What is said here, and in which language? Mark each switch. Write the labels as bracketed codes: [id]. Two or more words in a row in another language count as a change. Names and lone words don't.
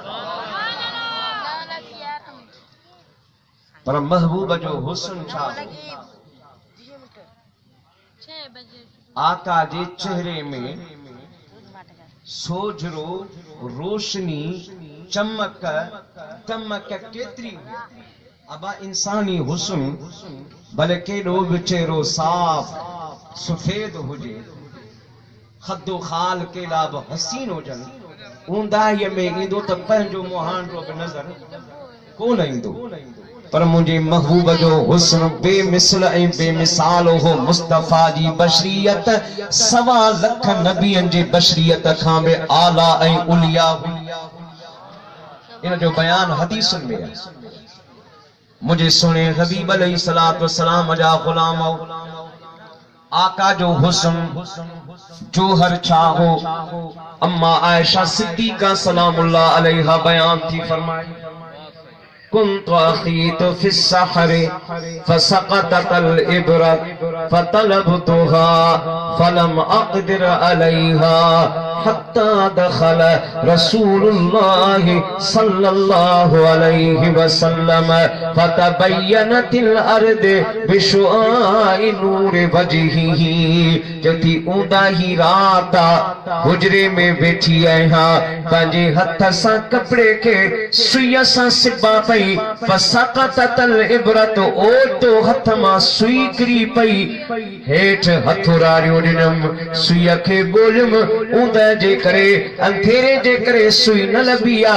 [sd] पर महबूब जो हुस्न छा, आका जे चेहरे में सोझरो रोशनी चमक तमक केतरी अबा इंसानी हुस्न भले केॾो बि चेहरो साफ सफेद हुजे, खदो खाल केॾा बि हसीन हुजनि, ऊंदाहीअ में ईंदो त पंहिंजो मुहांडो बि नज़र कोन ईंदो। पर मुझे महबूब जो हुस्न बेमिसल ऐं बेमिसाल हो। मुस्तफ़ा जी बशरियत सवा लख नबियन जी बशरियत खां बि आला ऐं उलिया हुई। इन जो बयान हदीसुन में है। मुझे सुने हबीब [ar] عليه الصلاة والسلام [sd] जा गुलाम आका जो हुस्न जोहर छा हो। अम्मा आयशा सिद्दीका सलामुल्लाह अलैहा बयान थी फरमाई [ar] كنت أخيط في السحر فسقطت الإبرة فطلبتها فلم أقدر عليها حتى دخل رسول الله صلى الله عليه وسلم فتبينت الأرض بشعاع نور وجهه. [sd] जति ऊंदाही रात हुजरे में बैठी आहियां, पंहिंजे हथ सां कपड़े के सुईअ सां सिबा पई, [ar] فسقطت الإبرة [sd] ओतो हथ मां सुई किरी पई, हेठ हथोरारियो ॾिनम, सुईअ खे ॻोल्हियम, ऊंद जे करे अंधेरे जे करे सुई न लभी आ।